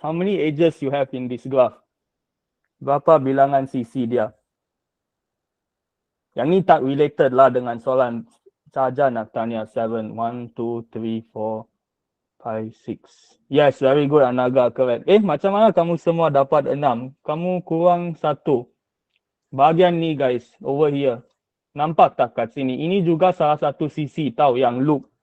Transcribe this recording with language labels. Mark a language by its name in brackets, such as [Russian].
[English] How many edges you have in this graph? [Malay] Berapa bilangan sisi dia? Yang ni tak related lah dengan soalan. Saja nak tanya 7. 1, 2, 3, 4, 5, 6. [English] Yes, very good Anaga, correct. [Malay] Macam mana kamu semua dapat 6? Kamu kurang 1. Bahagian ni guys, [English] over here. [Malay] Nampak tak kat sini? Ini juga salah satu sisi tahu yang loop.